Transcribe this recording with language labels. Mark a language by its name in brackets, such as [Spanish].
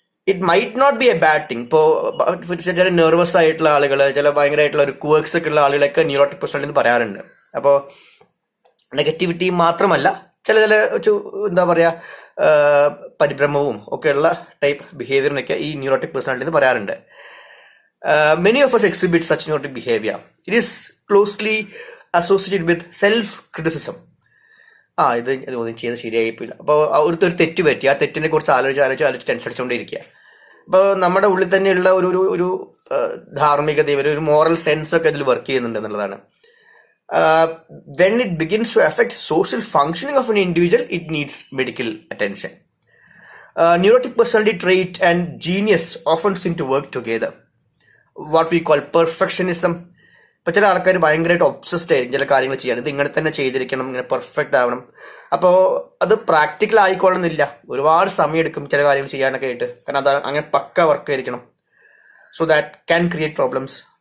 [English] It might not be a bad thing. [Malayalam] ഇപ്പോൾ ചില nervous ആയിട്ടുള്ള ആളുകൾ, ചില ഭയങ്കരമായിട്ടുള്ള ഒരു ക്വേർക്സ് ഒക്കെ ഉള്ള ആളുകളൊക്കെ ന്യൂറോട്ടിക് പേഴ്സണാലിറ്റി എന്ന് പറയാറുണ്ട്. അപ്പോൾ നെഗറ്റിവിറ്റി മാത്രമല്ല, ചില എന്താ പറയുക, പരിഭ്രമവും ഒക്കെയുള്ള ടൈപ്പ് ബിഹേവിയറിനൊക്കെ ഈ ന്യൂറോട്ടിക് പേഴ്സണാലിറ്റി എന്ന് പറയാറുണ്ട്. [English] Many of us exhibit such neurotic behavior. It is closely associated with self-criticism. [Malayalam] ഇത് ചെയ്ത് ശരിയായിപ്പില്ല. അപ്പോൾ ഒരു തെറ്റ് പറ്റി, ആ തെറ്റിനെ കുറിച്ച് ആലോചിച്ച് ടെൻഷൻ അടിച്ചുകൊണ്ടിരിക്കുക. അപ്പോൾ നമ്മുടെ ഉള്ളിൽ തന്നെയുള്ള ഒരു ധാർമ്മികത, ഒരു മോറൽ സെൻസ് ഒക്കെ ഇതിൽ വർക്ക് ചെയ്യുന്നുണ്ട് എന്നുള്ളതാണ്. [English] When it begins to affect social functioning of an individual, it needs medical attention. Neurotic personality trait and genius often seem to work together. What we call perfectionism. [Malayalam] ഇപ്പൊ ചില ആൾക്കാർ ഭയങ്കരമായിട്ട് obsessed ആയിരിക്കും ചില കാര്യങ്ങൾ ചെയ്യാൻ. ഇത് ഇങ്ങനെ തന്നെ ചെയ്തിരിക്കണം, ഇങ്ങനെ പെർഫെക്റ്റ് ആവണം. അപ്പോൾ അത് പ്രാക്ടിക്കൽ ആയിക്കൊള്ളുന്നില്ല, ഒരുപാട് സമയം എടുക്കും ചില കാര്യങ്ങൾ ചെയ്യാനൊക്കെ ആയിട്ട്. കാരണം അത് അങ്ങനെ പക്ക വർക്ക് ആയിരിക്കണം. [English] So that can create problems.